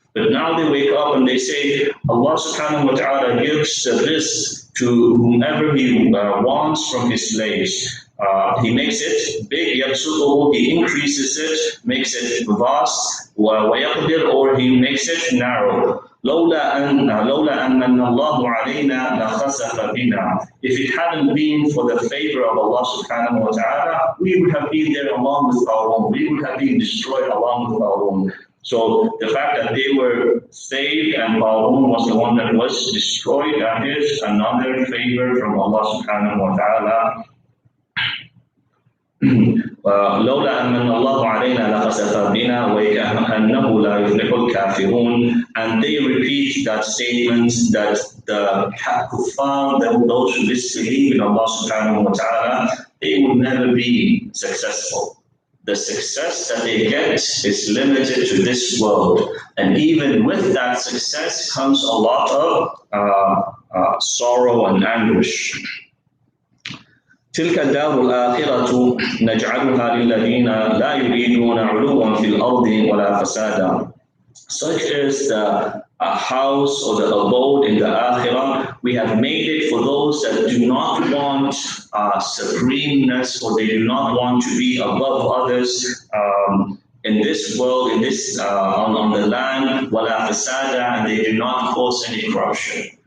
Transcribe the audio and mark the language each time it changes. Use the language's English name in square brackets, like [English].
[English] But now they wake up and they say, Allah subhanahu wa ta'ala gives the rizq to whomever He wants from His slaves. He makes it big, [Arabic] يَبْسُطُهُ, [English] He increases it, makes it vast, [Arabic] وَيَقْدِرُ, [English] or He makes it narrow. [Arabic] لولا أن من الله علينا لخسف بنا. [English] If it hadn't been for the favor of Allah subhanahu wa ta'ala, we would have been there along with Qarun. We would have been destroyed along with Qarun. So the fact that they were saved and Qarun was the one that was destroyed, that is another favor from Allah subhanahu wa ta'ala. [Arabic] لولا أن الله علينا لخسف بنا وكأنه لا يفلح الكافرون. [English] And they repeat that statement that the kuffar, those who disbelieve in Allah subhanahu wa ta'ala, they will never be successful. The success that they get is limited to this world, and even with that success comes a lot of sorrow and anguish. [Arabic] تلك الدار الآخرة نجعلها للذين لا يريدون علوا في الأرض ولا فسادا. [English] Such is the house or the abode in the Akhirah. We have made it for those that do not want supremeness, or they do not want to be above others in this world, in this on the land, [Arabic] ولا فسادا, [English] and they do not cause any corruption.